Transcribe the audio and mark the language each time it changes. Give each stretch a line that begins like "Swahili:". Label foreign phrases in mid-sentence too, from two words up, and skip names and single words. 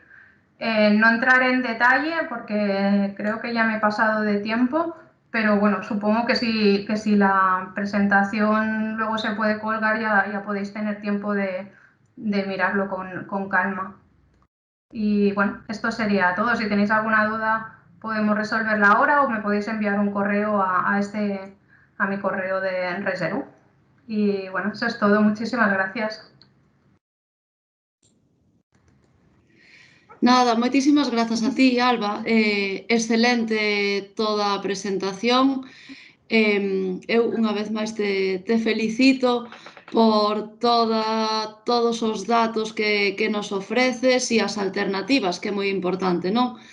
Spanish: No entraré en detalle porque creo que ya me he pasado de tiempo, pero bueno, supongo que si la presentación luego se puede colgar, ya podéis tener tiempo de mirarlo con calma. Y bueno, esto sería todo. Si tenéis alguna duda podemos resolverla ahora o me podéis enviar un correo a mi correo de Reservo. Y bueno, eso es todo. Muchísimas gracias.
Galician: Nada, moitísimas grazas a ti, Alba. Excelente toda a presentación. Eu unha vez máis te felicito por todos os datos que nos ofreces e as alternativas, que é moi importante, non?